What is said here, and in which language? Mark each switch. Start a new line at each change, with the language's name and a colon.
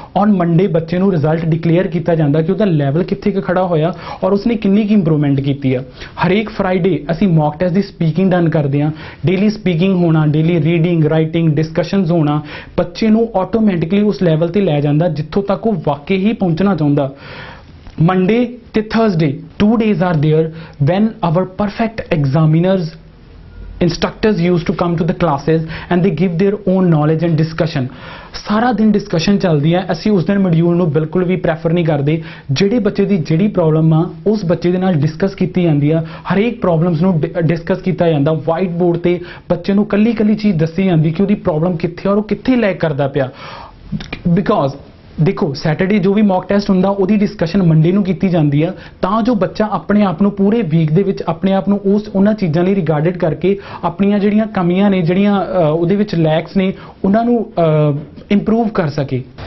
Punjabi: On Monday ਬੱਚੇ ਨੂੰ result declare ਕੀਤਾ ਜਾਂਦਾ ਕਿ ਉਹਦਾ ਲੈਵਲ ਕਿੱਥੇ ਕੁ ਖੜਾ ਹੋਇਆ ਔਰ ਉਸਨੇ ਕਿੰਨੀ ਕੁ ਇੰਪਰੂਵਮੈਂਟ ਕੀਤੀ ਆ। ਹਰੇਕ ਫਰਾਈਡੇ ਅਸੀਂ ਮੌਕ ਟੈਸਟ ਦੀ ਸਪੀਕਿੰਗ ਡਨ ਕਰਦੇ ਹਾਂ। ਡੇਲੀ ਸਪੀਕਿੰਗ ਹੋਣਾ, ਡੇਲੀ ਰੀਡਿੰਗ, ਰਾਈਟਿੰਗ, ਡਿਸਕਸ਼ਨਸ ਹੋਣਾ ਬੱਚੇ ਨੂੰ ਆਟੋਮੈਟਿਕਲੀ ਉਸ ਲੈਵਲ ਤੇ ਲੈ ਜਾਂਦਾ ਜਿੱਥੋਂ ਤੱਕ ਉਹ ਵਾਕਈ ਹੀ ਪਹੁੰਚਣਾ ਚਾਹੁੰਦਾ।
English: Monday to Thursday, 2 days are there when our perfect examiners, instructors used to come to the classes and they give their own knowledge and discussion.
Punjabi: ਸਾਰਾ ਦਿਨ ਡਿਸਕਸ਼ਨ ਚੱਲਦੀ ਹੈ। ਅਸੀਂ ਉਸ ਦਿਨ ਮੋਡਿਊਲ ਨੂੰ ਬਿਲਕੁਲ ਵੀ ਪ੍ਰੈਫਰ ਨਹੀਂ ਕਰਦੇ। ਜਿਹੜੇ ਬੱਚੇ ਦੀ ਜਿਹੜੀ ਪ੍ਰੋਬਲਮ ਆ ਉਸ ਬੱਚੇ ਦੇ ਨਾਲ ਡਿਸਕਸ ਕੀਤੀ ਜਾਂਦੀ ਆ। ਹਰੇਕ ਪ੍ਰੋਬਲਮਸ ਨੂੰ ਡਿਸਕਸ ਕੀਤਾ ਜਾਂਦਾ। ਵਾਈਟ ਬੋਰਡ ਤੇ ਬੱਚੇ ਨੂੰ ਕੱਲੀ ਚੀਜ਼ ਦੱਸੀ ਜਾਂਦੀ ਕਿ ਉਹਦੀ ਪ੍ਰੋਬਲਮ ਕਿੱਥੇ ਔਰ ਉਹ ਕਿੱਥੇ ਲੈਕ ਕਰਦਾ ਪਿਆ। ਬਿਕੋਜ਼ ਦੇਖੋ ਸੈਟਰਡੇ ਜੋ ਵੀ ਮੌਕ ਟੈਸਟ ਹੁੰਦਾ ਉਹਦੀ ਡਿਸਕਸ਼ਨ ਮੰਡੇ ਨੂੰ ਕੀਤੀ ਜਾਂਦੀ ਆ ਤਾਂ ਜੋ ਬੱਚਾ ਆਪਣੇ ਆਪ ਨੂੰ ਪੂਰੇ ਵੀਕ ਦੇ ਵਿੱਚ ਆਪਣੇ ਆਪ ਨੂੰ ਉਹਨਾਂ ਚੀਜ਼ਾਂ ਲਈ ਰਿਗਾਰਡਡ ਕਰਕੇ ਆਪਣੀਆਂ ਜਿਹੜੀਆਂ ਕਮੀਆਂ ਨੇ, ਜਿਹੜੀਆਂ ਉਹਦੇ ਵਿੱਚ ਲੈਕਸ ਨੇ, ਉਹਨਾਂ ਨੂੰ ਇੰਪਰੂਵ ਕਰ ਸਕੇ।